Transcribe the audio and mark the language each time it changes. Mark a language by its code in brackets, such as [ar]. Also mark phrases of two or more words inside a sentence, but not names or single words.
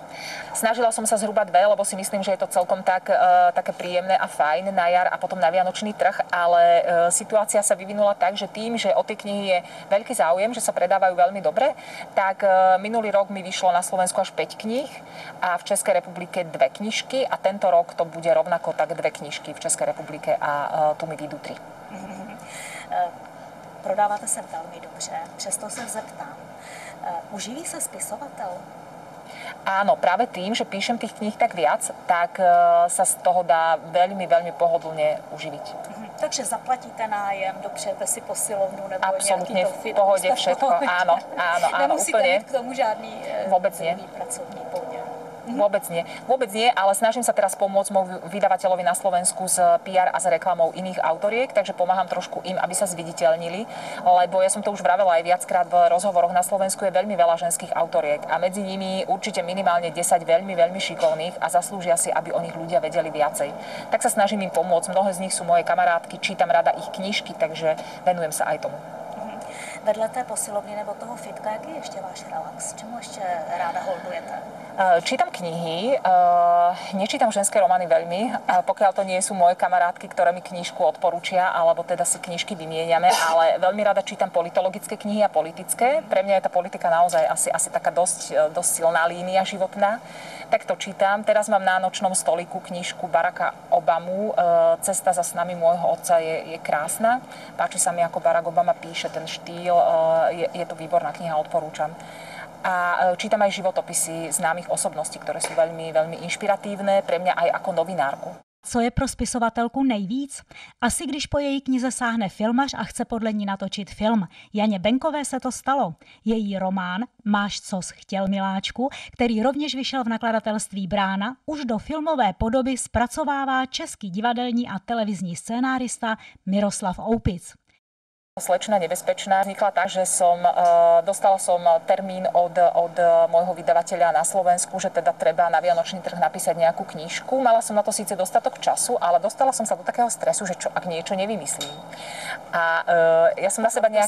[sk] Snažila som sa zhruba 2, lebo si myslím, že je to celkom také príjemné a fajn na jar a potom na vianočný trh, ale situácia sa vyvinula tak, že tým, že o tie knihy je veľký záujem, že sa predávajú veľmi dobre, tak minulý rok mi vyšlo na Slovensku až 5 kníh a v Českej republike 2 knižky a tento rok to bude rovnako tak 2 knižky v Českej republike a tu mi vyjdú 3. [cs] Prodáváte se velmi dobře, přesto se zeptám. Uživí se spisovatel? [sk] Áno, práve tým, že píšem tých kníh tak viac, tak sa z toho dá veľmi, veľmi pohodlne uživiť. [cs] Takže zaplatíte nájem, dopřejete si posilovnu nebo absolutně nějaký to [sk] v pohodě všetko, áno, [cs] nemusíte [sk] úplne. [cs] mít k tomu žádný [sk] vôbec nie. [cs] pracovní poměr. [sk] Vôbec nie, ale snažím sa teraz pomôcť môjmu vydavateľovi na Slovensku s PR a s reklamou iných autoriek, takže pomáham trošku im, aby sa zviditeľnili, lebo ja som to už vravela aj viackrát v rozhovoroch, na Slovensku je veľmi veľa ženských autoriek a medzi nimi určite minimálne 10 veľmi, veľmi šikovných a zaslúžia si, aby o nich ľudia vedeli viacej. Tak sa snažím im pomôcť, mnohé z nich sú moje kamarátky, čítam rada ich knižky, takže venujem sa aj tomu. [cs] Vedle té posilovny nebo toho fitka, jaký je ještě váš relax? Čemu ještě ráda holdujete? [sk] Čítam knihy, nečítam ženské romány veľmi, pokiaľ to nie sú moje kamarátky, ktoré mi knižku odporúčia, alebo teda si knižky vymieňame, ale veľmi rada čítam politologické knihy a politické. Pre mňa je tá politika naozaj asi taká dosť silná línia životná. Tak to čítam. Teraz mám na nočnom stolíku knižku Baracka Obamu. Cesta za snami môjho otca je krásna. Páči sa mi, ako Barack Obama píše, ten štýl. Je to výborná kniha, odporúčam. A čítam aj životopisy známych osobností, ktoré sú veľmi, veľmi inšpiratívne pre mňa aj ako novinárku. [cs] Co je pro spisovatelku nejvíc? Asi když po její knize sáhne filmař a chce podle ní natočit film. Janě Benkové se to stalo. Její román Máš cos chtěl, miláčku, který rovněž vyšel v nakladatelství Brána, už do filmové podoby zpracovává český divadelní a televizní scénárista Miroslav Oupic. [sk] Slečna nebezpečná vznikla tak, že dostala som termín od môjho vydavateľa na Slovensku, že teda treba na Vianočný trh napísať nejakú knižku. Mala som na to síce dostatok času, ale dostala som sa do takého stresu, že čo ak niečo nevymyslím. A ja som na seba nejak